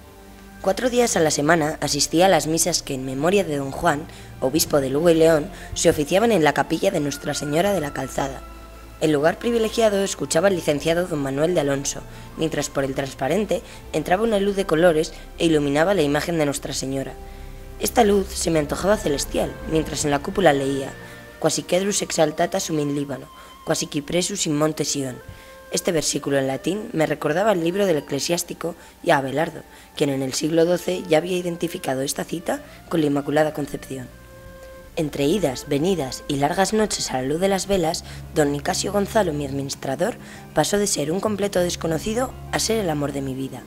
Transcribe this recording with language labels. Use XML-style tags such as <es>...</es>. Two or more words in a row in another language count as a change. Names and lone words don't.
<es>4 días a la semana asistía a las misas que en memoria de don Juan, obispo de Lugo y León, se oficiaban en la capilla de Nuestra Señora de la Calzada. El lugar privilegiado escuchaba al licenciado don Manuel de Alonso, mientras por el transparente entraba una luz de colores e iluminaba la imagen de Nuestra Señora. Esta luz se me antojaba celestial, mientras en la cúpula leía</es> <la>«Quasi cedrus exaltata sum in Líbano, quasi cipresus in monte Sion».</la> <es>Este versículo en latín me recordaba el libro del eclesiástico y a Abelardo, quien en el siglo XII ya había identificado esta cita con la Inmaculada Concepción. Entre idas, venidas y largas noches a la luz de las velas, don Nicasio Gonzalo, mi administrador, pasó de ser un completo desconocido a ser el amor de mi vida.</es>